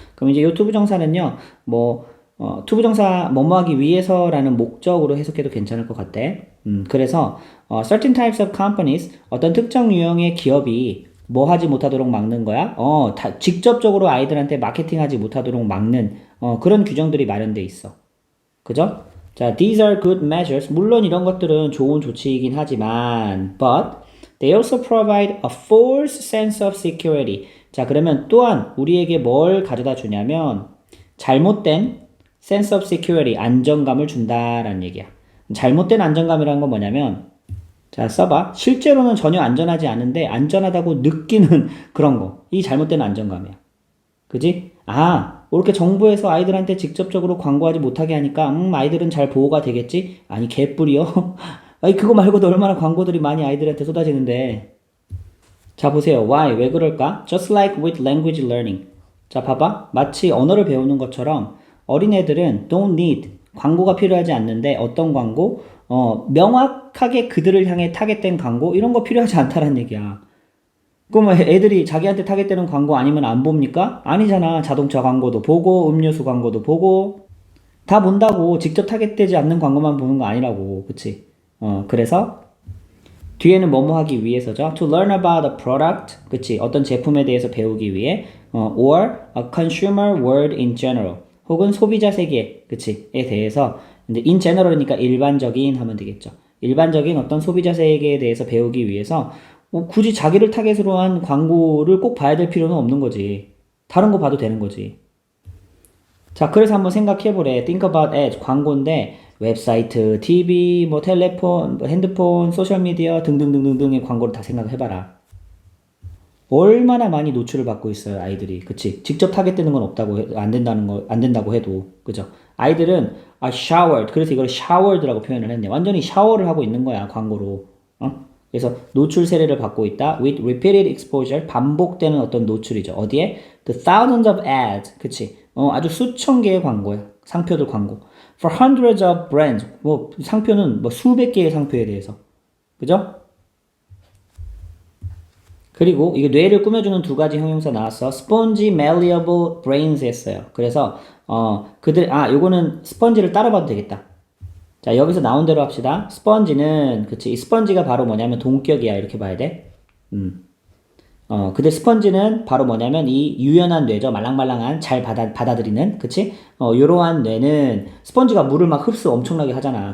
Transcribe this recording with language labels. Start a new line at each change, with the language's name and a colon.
Korean: 그럼 이제 이 투부정사는요. 투부정사 뭐뭐 하기 위해서라는 목적으로 해석해도 괜찮을 것 같대. 그래서
English: certain types of companies
Korean: 어떤 특정 유형의 기업이 뭐 하지 못하도록 막는 거야? 직접적으로 아이들한테 마케팅하지 못하도록 막는 그런 규정들이 마련돼 있어. 그죠?
English: 자, these are good measures.
Korean: 물론 이런 것들은 좋은 조치이긴 하지만,
English: but they also provide a false sense of security.
Korean: 자, 그러면 또한 우리에게 뭘 가져다 주냐면, 잘못된
English: sense of security,
Korean: 안정감을 준다라는 얘기야. 잘못된 안정감이라는 건 뭐냐면, 자, 써봐. 실제로는 전혀 안전하지 않은데, 안전하다고 느끼는 그런 거. 이 잘못된 안정감이야. 그지? 아, 이렇게 정부에서 아이들한테 직접적으로 광고하지 못하게 하니까, 아이들은 잘 보호가 되겠지? 아니, 개뿔이요? 아니, 그거 말고도 얼마나 광고들이 많이 아이들한테 쏟아지는데. 자, 보세요.
English: Why?
Korean: 왜 그럴까?
English: Just like with language learning.
Korean: 자, 봐봐. 마치 언어를 배우는 것처럼 어린애들은
English: don't need.
Korean: 광고가 필요하지 않는데 어떤 광고? 명확하게 그들을 향해 타겟된 광고? 이런 거 필요하지 않다는 얘기야. 그럼 애들이 자기한테 타겟되는 광고 아니면 안 봅니까? 아니잖아. 자동차 광고도 보고, 음료수 광고도 보고, 다 본다고. 직접 타겟되지 않는 광고만 보는 거 아니라고. 그치? 그래서, 뒤에는 뭐뭐 하기 위해서죠.
English: To learn about a product.
Korean: 그치? 어떤 제품에 대해서 배우기 위해,
English: or a consumer world in general.
Korean: 혹은 소비자 세계. 그치? 에 대해서, 이제
English: in general
Korean: 이니까 일반적인 하면 되겠죠. 일반적인 어떤 소비자 세계에 대해서 배우기 위해서, 굳이 자기를 타겟으로 한 광고를 꼭 봐야 될 필요는 없는 거지. 다른 거 봐도 되는 거지. 자, 그래서 한번 생각해보래.
English: Think about ads.
Korean: 광고인데, 웹사이트, TV, 뭐 텔레폰, 뭐 핸드폰, 소셜미디어 등등등등등의 광고를 다 생각해봐라. 얼마나 많이 노출을 받고 있어요, 아이들이. 그치? 직접 타겟되는 건 없다고, 안 된다고 해도. 그죠? 아이들은, showered. 그래서 이걸 showered라고 표현을 했네. 완전히 샤워를 하고 있는 거야, 광고로. 그래서 노출 세례를 받고 있다.
English: With repeated exposure,
Korean: 반복되는 어떤 노출이죠. 어디에?
English: The thousands of ads.
Korean: 그치? 아주 수천 개의 광고야. 상표들 광고.
English: For hundreds of brands.
Korean: 뭐 상표는 뭐 수백 개의 상표에 대해서. 그죠? 그리고 이게 뇌를 꾸며주는 두 가지 형용사 나왔어.
English: Spongy, malleable brains 했어요.
Korean: 그래서 요거는 스펀지를 따라봐도 되겠다. 자, 여기서 나온 대로 합시다. 스펀지는, 그치. 이 스펀지가 바로 뭐냐면 동격이야. 이렇게 봐야 돼. 근데 스펀지는 바로 뭐냐면 이 유연한 뇌죠. 말랑말랑한, 잘 받아들이는, 그치? 요러한 뇌는 스펀지가 물을 막 흡수 엄청나게 하잖아.